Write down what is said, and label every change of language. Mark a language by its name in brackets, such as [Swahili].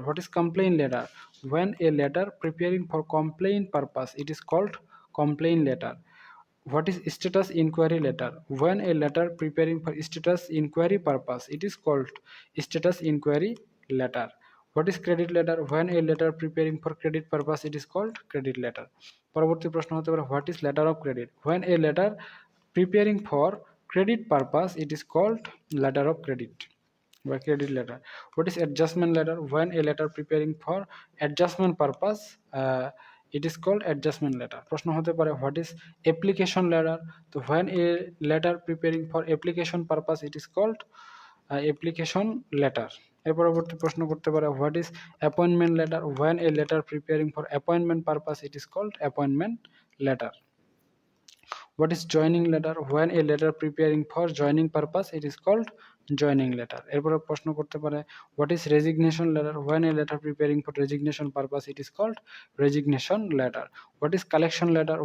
[English] What is complaint letter? When a letter preparing for complaint purpose, it is called complaint letter. What is status inquiry letter? When a letter preparing for status inquiry purpose, it is called status inquiry letter. What is credit letter? When a letter preparing for credit purpose, it is called credit letter. [Bangla] পরবর্তী প্রশ্ন হতে পারে [English] What is letter of credit? When a letter preparing for credit purpose, it is called letter of credit by credit letter. What is adjustment letter? When a letter preparing for adjustment purpose, it is called adjustment letter. [Bangla] প্রশ্ন হতে পারে [English] what is application letter? তো when a letter preparing for application purpose, it is called application letter. [Bangla] এর পরবর্তী প্রশ্ন করতে পারে [English] what is appointment letter? When a letter preparing for appointment purpose, it is called appointment letter. What is joining letter? When a letter preparing for joining purpose, it is called joining letter. [Bangla] এরপরে প্রশ্ন করতে পারে [English] what is resignation letter? When a letter preparing for resignation purpose, it is called resignation letter. What is collection letter?